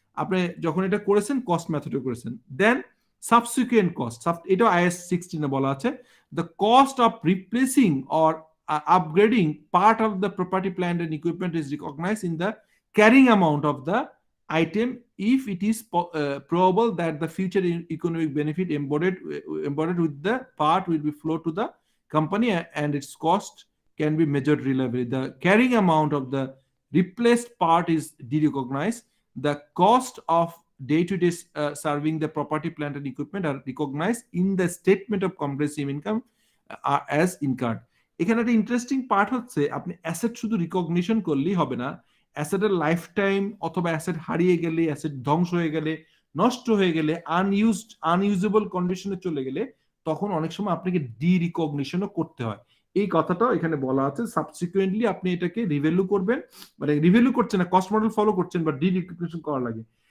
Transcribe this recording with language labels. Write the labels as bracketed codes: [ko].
[bn] আপনি যখন এটা করেছেন কস্ট মেথডে করেছেন। [en] Then subsequent cost, এটা IAS 16 এ বলা আছে, the cost of replacing or upgrading part of the property plant and equipment is recognised in the carrying amount of the item if it is probable that the future economic benefit embodied with the part will be flow to the company and its cost can be measured reliably. The carrying amount of the replaced part is derecognized. The cost of day-to-day serving the property, plant and equipment are recognized in the statement of comprehensive income as incurred. [bn] এখানে একটা interesting part হচ্ছে, আপনি asset শুধু recognition করলেই হবে না, অ্যাসেটের life time অথবা asset হারিয়ে গেলে, অ্যাসেট ধ্বংস হয়ে গেলে, নষ্ট হয়ে গেলে, আনইউজেবল কন্ডিশনে চলে গেলে, তখন অনেক সময় আপনাকে ডি রিকগনিশনও করতে হয়। এই কথাটাও এখানে বলা আছে। সাবসিকুয়েন্টলি আপনি এটাকে রিভ্যালু করবেন, মানে রিভ্যালু করছেন না, কস্ট মডেল ফলো করছেন, বা ডিরেপ্রিসিয়েশন করা লাগে।